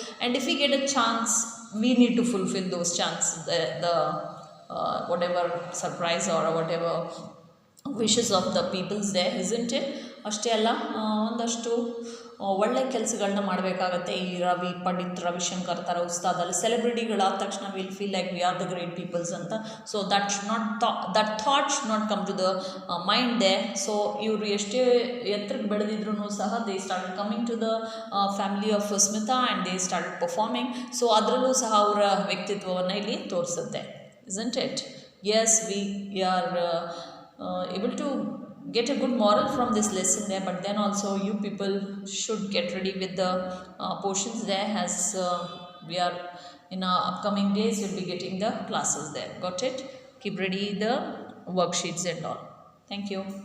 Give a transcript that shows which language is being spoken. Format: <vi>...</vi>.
<en>And if we get a chance, we need to fulfill those chances, the whatever surprise or whatever wishes of the peoples there, isn't it?</en> <kn>ಅಷ್ಟೇ ಅಲ್ಲ, ಒಂದಷ್ಟು ಒಳ್ಳೆ ಕೆಲಸಗಳನ್ನ ಮಾಡಬೇಕಾಗತ್ತೆ. ಈ ಪಂಡಿತ್ ರವಿಶಂಕರ್ ಥರ ಉಸ್ತಾದಲ್ಲಿ ಸೆಲೆಬ್ರಿಟಿಗಳಾದ ತಕ್ಷಣ</kn> <en>Will feel like we are the great peoples ಅಂತ. So that should not that thought should not come to the mind they. So</en> <kn>ಇವರು ಎಷ್ಟೇ ಎತ್ತರಕ್ಕೆ ಬೆಳೆದಿದ್ರು ಸಹ</kn> <en>They started coming to the family of Smita and they started performing.</en> <kn>So ಅದರಲ್ಲೂ ಸಹ ಅವರ ವ್ಯಕ್ತಿತ್ವವನ್ನು ಇಲ್ಲಿ ತೋರಿಸುತ್ತೆ, isn't it?</kn> <en>Yes, we are able to get a good moral from this lesson there, but then also you people should get ready with the portions there, as we are in our upcoming days we'll be getting the classes there. Got it? Keep ready the worksheets and all. Thank you.</en>